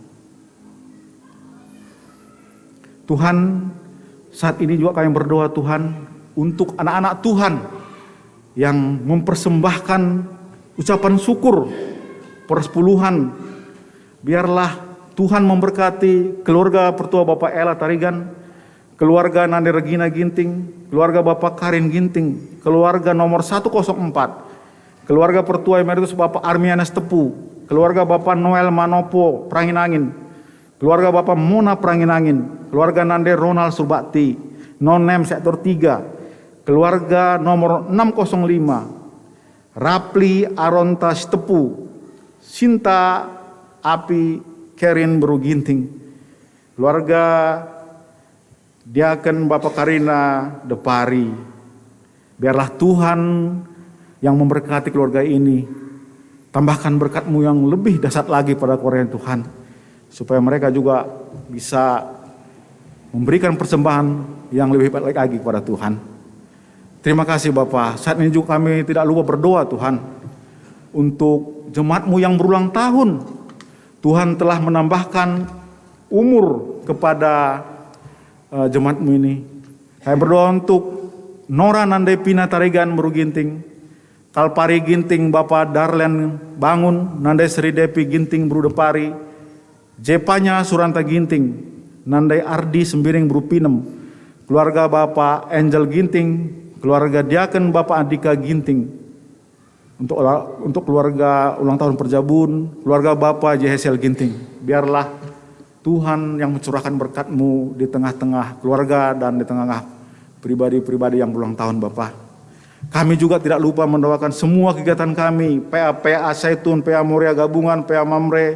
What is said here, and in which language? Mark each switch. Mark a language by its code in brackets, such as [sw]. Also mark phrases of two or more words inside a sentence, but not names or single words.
[id] Tuhan, saat ini juga kami berdoa Tuhan untuk anak-anak Tuhan yang mempersembahkan ucapan syukur persepuluhan. Biarlah Tuhan memberkati keluarga pertua Bapak Ella Tarigan, keluarga Nande Regina Ginting, keluarga Bapak Karin Ginting, keluarga nomor 104, keluarga pertua Emeritus Bapak Armianes Tepu, keluarga Bapak Noel Manopo Pranginangin, keluarga Bapak Mona Pranginangin, keluarga Nande Ronald Surbakti, Nonem sektor 3, keluarga nomor 605, Rapli Aronta Tepu, Sinta Api Kerin Beruginting, keluarga Diaken Bapak Karina Depari. Biarlah Tuhan yang memberkati keluarga ini, tambahkan berkat-Mu yang lebih dahsyat lagi pada keluarga Tuhan, supaya mereka juga bisa memberikan persembahan yang lebih baik lagi kepada Tuhan. Terima kasih Bapak. Saat ini juga kami tidak lupa berdoa Tuhan untuk jemaat-Mu yang berulang tahun. Tuhan telah menambahkan umur kepada jemaat-Mu ini. Kami berdoa untuk Nora Nandai Pina Tarigan Beruginting, Kalpari Ginting Bapak Darlen Bangun, Nandai Sri Depi Ginting Berudepari, Jepanya Suranta Ginting, Nandai Ardi Sembiring Berupinem, keluarga Bapak Angel Ginting, keluarga Diaken Bapak Andika Ginting, untuk keluarga ulang tahun Perjabun, keluarga Bapak Jehesel Ginting. Biarlah Tuhan yang mencurahkan berkat-Mu di tengah-tengah keluarga dan di tengah pribadi-pribadi yang ulang tahun Bapak. Kami juga tidak lupa mendoakan semua kegiatan kami, PA Zaitun, PA Moria Gabungan, PA Mamre.